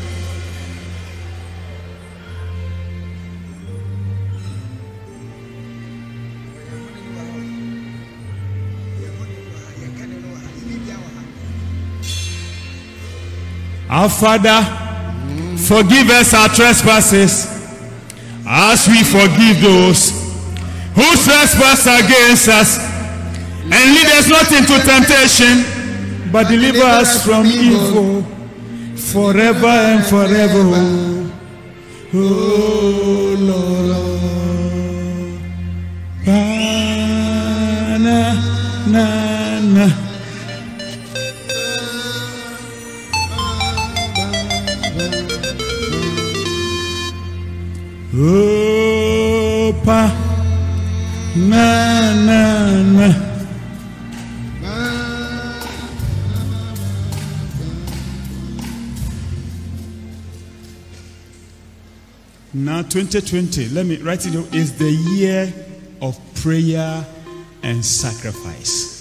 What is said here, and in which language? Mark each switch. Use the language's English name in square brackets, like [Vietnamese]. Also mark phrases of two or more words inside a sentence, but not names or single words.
[English] Our Father, forgive us our trespasses, as we forgive those who trespass against us. And lead us not into temptation, but deliver us from evil, forever and forever. Oh Lord. Na, na, na. Oh, pa, na, na, na. Now 2020, let me write it down, is the year of prayer and sacrifice.